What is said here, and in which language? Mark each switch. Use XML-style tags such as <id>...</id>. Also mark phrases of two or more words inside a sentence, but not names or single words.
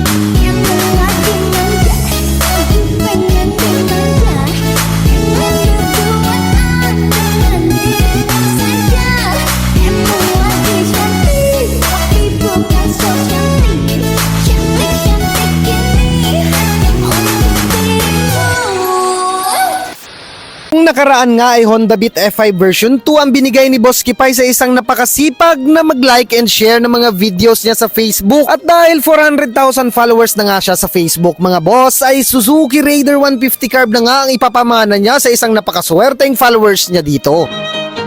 <id>Emang lagi manja, lagi pengen dimanja. Pengen berduaan dengan dirimu saja. Emang lagi cantik, tapi bukan so cantik. Cantik-cantik ini hanya untuk dirimu.</id> <tl>Ang nakaraan nga ay Honda Beat F5 version 2 ang binigay ni Boss Kipay sa isang napakasipag na mag-</tl> <en>like and share</en> <tl>ng mga videos niya sa Facebook. At dahil 400,000 followers na nga siya sa Facebook mga boss, ay Suzuki Raider 150 Carb na nga ang ipapamana niya sa isang napakaswerteng followers niya dito.</tl>